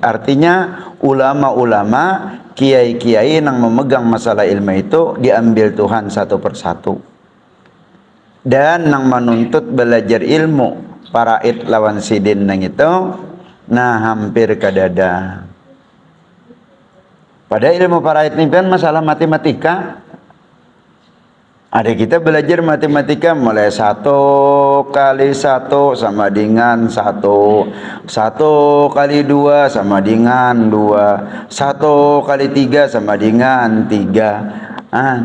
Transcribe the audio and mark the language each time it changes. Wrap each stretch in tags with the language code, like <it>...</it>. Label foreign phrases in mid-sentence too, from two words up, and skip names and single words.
<bjn>Artinya ulama-ulama, kiai-kiai nang memegang masalah ilmu itu diambil Tuhan satu persatu. Dan nang menuntut belajar ilmu faraid lawan sidin nang itu, nah hampir kadada.</bjn> <id>Pada ilmu faraid ini kan masalah matematika. Ada kita belajar matematika mulai 1 kali 1 sama dengan 1, 1 kali 2 sama dengan 2, 1 kali 3 sama dengan 3.</id>